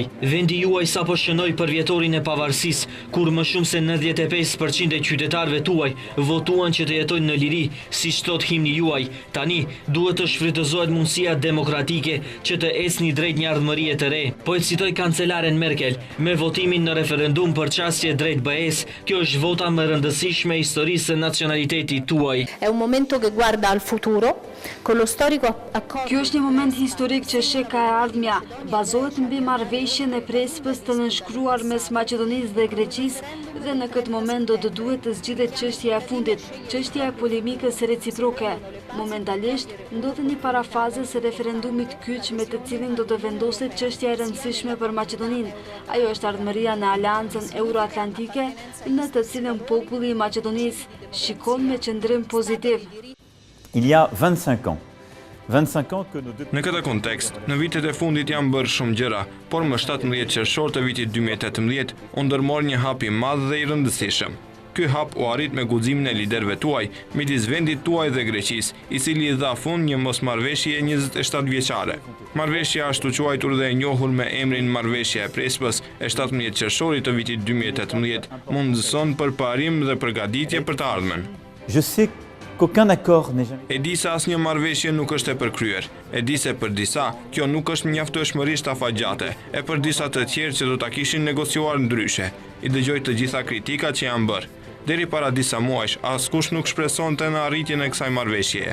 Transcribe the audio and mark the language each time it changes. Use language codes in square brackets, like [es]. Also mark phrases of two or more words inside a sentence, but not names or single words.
[sq] Vendi juaj sapo shënoi për vjetorin e pavarësisë, kur më shumë se 95% e qytetarëve tuaj votuan që të jetojnë në liri, siç thot himni juaj. Tani duhet të shfrytëzohet mundësia demokratike që të ecni drejt një ardhmërie të re. Po e citoj kancelaren Merkel, me votimin në referendum për qasje drejt BE-s, kjo është vota më rëndësishme e historisë së nacionalitetit tuaj. [it] È un momento che guarda al futuro, con lo storico accordo. [sq] Kjo është një moment historik që sheh ka e ardhmja, bazohet mbi marrëveshjen e Prespës të nënshkruar mes Maqedonisë dhe Greqisë dhe në këtë moment do të duhet të zgjidhet çështja e fundit, çështja e polemikës reciproke. Momentalisht ndodhet një parafazë së referendumit kyç me të cilin do të vendoset çështja e rëndësishme për Maqedoninë. Ajo është ardhmëria në Aleancën Euroatlantike, në të cilën populli i Maqedonisë shikon me qëndrim pozitiv. [fr] Il y a 25 ans. 25 ans que [sq] Në këtë kontekst, në vitet e fundit janë bërë shumë gjëra, por më 17 qershor të vitit 2018 u ndërmor një hap i madh dhe i rëndësishëm. Ky hap u arrit me guximin e liderëve tuaj midis vendit tuaj dhe Greqisë, i cili dha fund një mosmarrëveshje 27 vjeçare. Marrëveshja ashtu quajtur dhe e njohur me emrin Marrëveshja e Prespës e 17 qershorit të vitit 2018 mundëson përparim dhe përgatitje për të ardhmen. [fr] Je sais qu'aucun accord n'est jamais. [sq] E di se asnjë marrëveshje nuk është e përkryer. E di se për disa kjo nuk është mjaftueshmërisht afatgjate, e për disa të tjerë që do ta kishin negociuar ndryshe. I dëgjoj të gjitha kritikat që janë bërë. Deri para disa muajsh, askush nuk shpresonte në arritjen e kësaj marrëveshjeje.